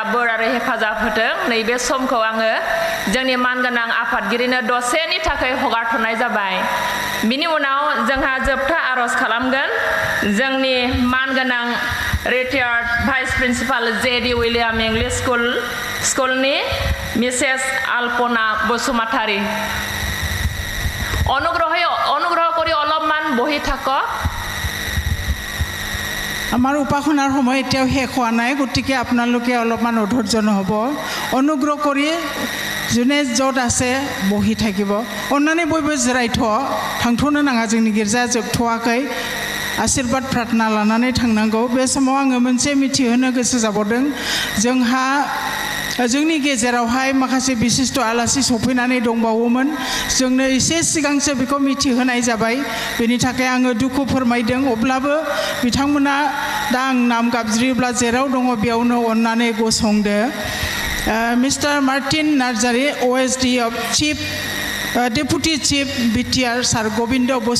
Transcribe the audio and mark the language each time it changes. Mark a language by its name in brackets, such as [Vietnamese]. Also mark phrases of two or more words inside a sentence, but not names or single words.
[Bodo] बोर आरो हेफाजाब होथों नैबे समखौ आङो जोंनि मानगोनां आफादगिरिनो दसेनि थाखाय हगारथ'नाय जाबाय बिनि उनाव जोंहा जोबथा आर'ज खालामगोन जोंनि मानगोनां रिटायार्ड भाइस प्रिन्सिपाल जेडि उइलियाम इंलिश स्कुलनि मिसेस आल्पना बसुमतारी [Assamese] অনুগ্ৰহ কৰি অলপমান বহি থাকক আমাৰ উপাসনাৰ সময় এতিয়াও শেষ হোৱা নাই গতিকে আপোনালোকে অলপমান অধৈৰ্য নহ'ব অনুগ্ৰহ কৰি যোনে য'ত আছে বহি থাকিব [Bodo] অন্যান্য বয়বो जिरायथ' थांथ'नो नाङा जोंनि गिर्जा जोबथ'वाखै आशीर्बाद प्रार्थना लानानै थांनांगौ बे समाव आङो मोनसे मिथिहोनो गोसो जाबावदों जोंहा जोंनि गेजेरावहाय माखासे बिशिष्ट आलासि सफैनानै दंबावोमोन जोंनो एसे सिगांसो बेखौ मिथिहोनाय जाबाय बेनि थाखाय आङो दुखु फोरमायदों अब्लाबो बिथांमोना दा आं नाम गाबज्रियोब्ला जेराव दङ बेयावनो अननानै गसंदो मिस्टार मार्टिन नार्जारी [English] OSD of Chief Deputy Chief BTR [Bodo] सार गोविंद